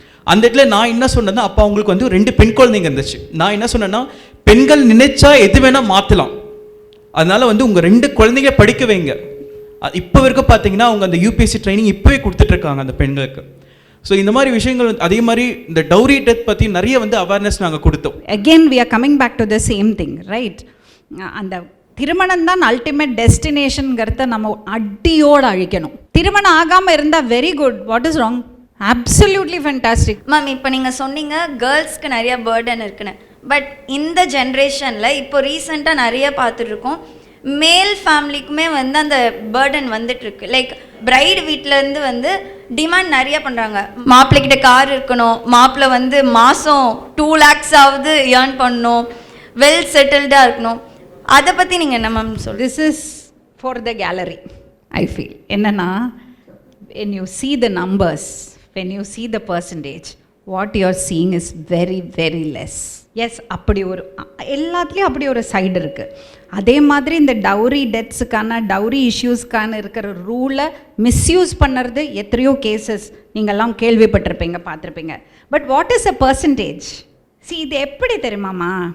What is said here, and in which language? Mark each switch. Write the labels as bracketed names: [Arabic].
[Tamil] அந்த இடத்துல நான் என்ன சொன்னேன்னா, அப்போ அவங்களுக்கு வந்து 2 பெண் குழந்தைங்க இருந்துச்சு. நான் என்ன சொன்னேன்னா, பெண்கள் நினைச்சா எது வேணால் மாற்றலாம், அதனால் வந்து உங்கள் 2 குழந்தைங்க படிக்க வைங்க. இப்போ வரைக்கும் பார்த்தீங்கன்னா அவங்க அந்த யூபிஎஸ்சி ட்ரைனிங் இப்போவே கொடுத்துட்ருக்காங்க அந்த பெண்களுக்கு. ஸோ இந்த மாதிரி விஷயங்கள் அதே மாதிரி இந்த டவுரி டெத் பற்றி நிறைய வந்து அவேர்னஸ் நாங்கள் கொடுத்தோம். [English] Again we are coming back to the same thing, right? [Tamil] அந்த திருமணம் தான் அல்டிமேட் டெஸ்டினேஷன்ங்கிறத நம்ம அடியோடு அழிக்கணும். திருமணம் ஆகாமல் இருந்தால் [English] Very good, what is wrong? Absolutely fantastic. [Tamil] Ma'am, இப்போ நீங்கள் சொன்னீங்க கேர்ள்ஸ்க்கு நிறைய பேர்டன் இருக்குன்னு. பட் இந்த ஜென்ரேஷனில் இப்போ ரீசெண்டாக நிறைய பார்த்துட்ருக்கோம், மேல் ஃபேமிலிக்குமே வந்து அந்த பேர்டன் வந்துட்டுருக்கு. லைக் பிரைடு வீட்டிலேருந்து வந்து டிமாண்ட் நிறைய பண்ணுறாங்க. மாப்பிள்ளைக்கிட்ட கார் இருக்கணும், மாப்பிள்ளை வந்து மாதம் 2 lakhs ஆகுது ஏர்ன் பண்ணணும், வெல் செட்டில்டாக இருக்கணும். அதை பற்றி நீங்கள் என்ன மேம் சொல்லுங்கள்? [English] This is for the gallery I feel. [Tamil] என்னென்னா, [English] when you see the numbers, when you see the percentage, what you are seeing is very very less. [Tamil] S, அப்படி ஒரு எல்லாத்துலேயும் அப்படி ஒரு சைடு இருக்குது. அதே மாதிரி இந்த டவுரி டெத்ஸுக்கான டவுரி இஷ்யூஸ்க்கான இருக்கிற ரூலை மிஸ்யூஸ் பண்ணுறது எத்தனையோ கேசஸ் நீங்கள்லாம் கேள்விப்பட்டிருப்பீங்க, பார்த்துருப்பீங்க. [English] But what is a percentage? See, [Tamil] இது எப்படி தெரியுமாம்மா?